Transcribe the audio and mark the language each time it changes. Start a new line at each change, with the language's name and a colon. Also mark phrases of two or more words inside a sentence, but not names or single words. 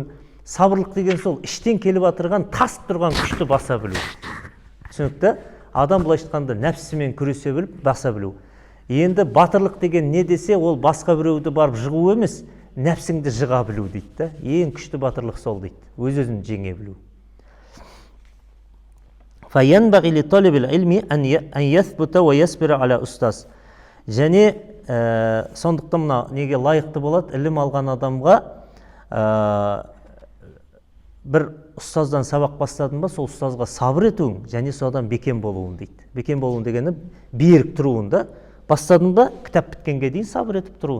Kazakh: Сабырлық деген сол, іштен келіп жатырған, тасып тұрған күшті баса білу. Түсінікті? Адам былайша айтқанда нәпсімен күресе біліп, баса білу. Енді батырлық деген не десе, ол басқа біреуді барып жығу емес, нәпсіңді жыға білу дейді. Ең күшті батырлық сол дейді. Өз-өзін жеңе білу.
Arabic: فَيَنْبَغِي لِطَالِبِ الْعِلْمِ أَنْ يَثْبُتَ وَيَصْبِرَ عَلَى أُسْتَاذٍ.
Kazakh: Және сондықтан мына неге лайықты болады? Ілім алған адамға бір ұстаздан сабақ бастадың ба, сол ұстазға сабыр етуің, және содан бекем болуың дейді. Бекем болуың дегені берік тұруың да. Бастадың ба, кітап біткенге дейін сабыр етіп тұруың.